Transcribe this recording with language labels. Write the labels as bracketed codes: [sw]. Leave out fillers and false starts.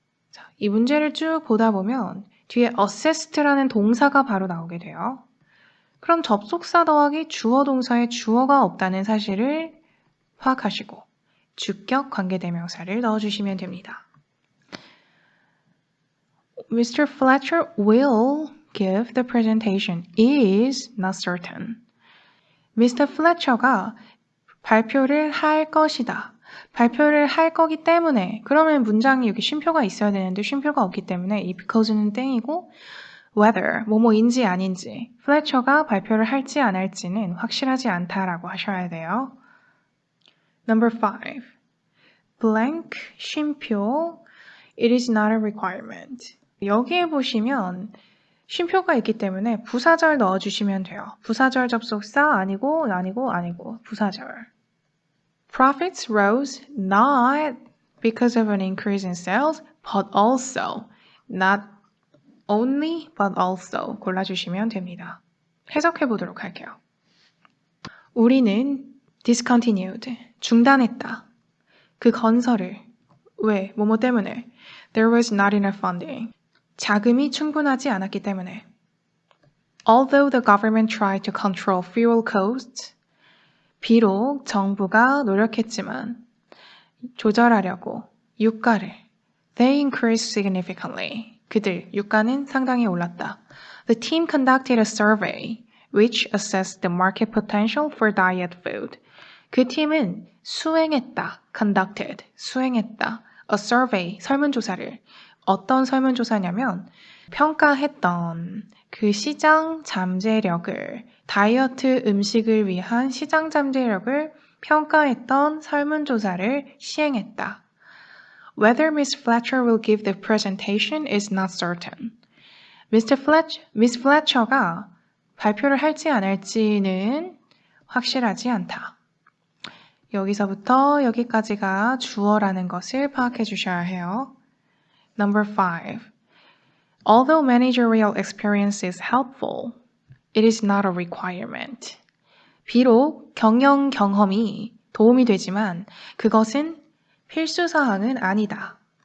[ko] 자, 이 문제를 쭉 보다 보면 뒤에 assessed라는 동사가 바로 나오게 돼요. 그럼 접속사 더하기 주어 동사에 주어가 없다는 사실을 파악하시고 주격 관계대명사를 넣어주시면 됩니다. [en] Mr. Fletcher will give the presentation is not certain. Mr. [ko] Fletcher가 발표를 할 것이다. 발표를 할 거기 때문에 그러면 문장이 여기 쉼표가 있어야 되는데 쉼표가 없기 때문에 이 because는 땡이고 whether, 뭐뭐인지 아닌지, 플래처가 발표를 할지 안 할지는 확실하지 않다라고 하셔야 돼요. [en] Number 5. Blank, [ko] 쉼표, [en] it is not a requirement. [ko] 여기에 보시면 쉼표가 있기 때문에 부사절 넣어주시면 돼요. 부사절 접속사 아니고 부사절. [en] Profits rose not because of an increase in sales, but also not only but also 골라주시면 됩니다. [ko] 해석해 보도록 할게요. 우리는 discontinued, 중단했다. 그 건설을. 왜? 뭐뭐 때문에. [en] There was not enough funding. [ko] 자금이 충분하지 않았기 때문에. [en] Although the government tried to control fuel costs, [ko] 비록 정부가 노력했지만 조절하려고 유가를 [en] they increased significantly. [ko] 그들 유가는 상당히 올랐다. [en] The team conducted a survey which assessed the market potential for diet food. [ko] 그 팀은 수행했다. conducted. 수행했다. [en] a survey. [ko] 설문조사를. 어떤 설문조사냐면 평가했던 그 시장 잠재력을 다이어트 음식을 위한 시장 잠재력을 평가했던 설문조사를 시행했다. [en] Whether Miss Fletcher will give the presentation is not certain. [ko] Miss Fletcher가 발표를 할지 안 할지는 확실하지 않다. 여기서부터 여기까지가 주어라는 것을 파악해 주셔야 해요. [en] Number 5. Although managerial experience is helpful, it is not a requirement. [ko] 비록 경영 경험이 도움이 되지만 그것은 필수 사항은 아니다.